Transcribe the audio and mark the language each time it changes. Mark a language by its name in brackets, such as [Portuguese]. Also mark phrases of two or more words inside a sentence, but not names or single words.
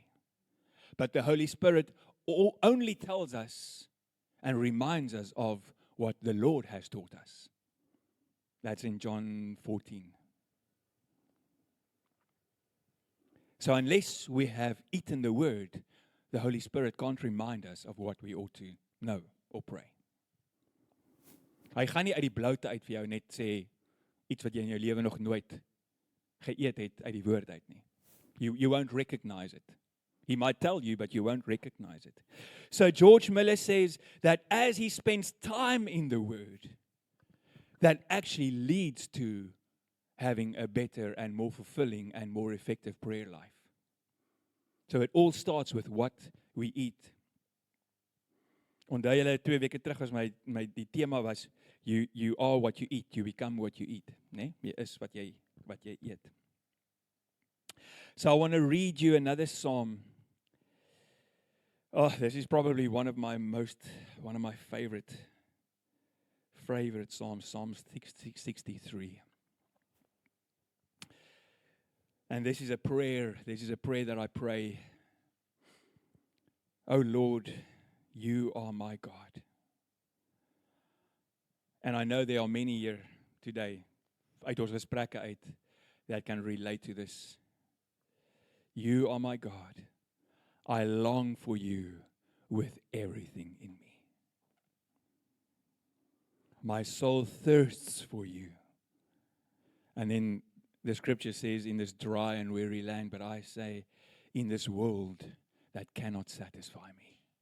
[English] But the Holy Spirit only tells us and reminds us of what the Lord has taught us. That's in John 14. So unless we have eaten the Word, the Holy Spirit can't remind us of what we ought to know or pray. [Afrikaans] Hy gaan nie uit die bloute uit vir jou net sê iets wat jy in jou lewe nog nooit geëet het uit die Woord uit nie. [English] You won't recognize it. He might tell you, but you won't recognize it. So George Miller says that as he spends time in the Word, that actually leads to having a better and more fulfilling and more effective prayer life. So it all starts with what we eat. [Afrikaans] Onthou julle 2 weke terug was die tema was [English] you are what you eat, you become what you eat, [Afrikaans] né? Jy is wat jy eet. [English] So I want to read you another psalm. Oh, this is probably one of my favorite psalms, Psalm 63. And this is a prayer that I pray. Oh Lord, you are my God. And I know there are many here today, [Afrikaans] uit ons gesprekke uit, [English] that can relate to this. You are my God. I long for you with everything in me. My soul thirsts for you. And then the scripture says, in this dry and weary land, but I say, in this world that cannot satisfy me.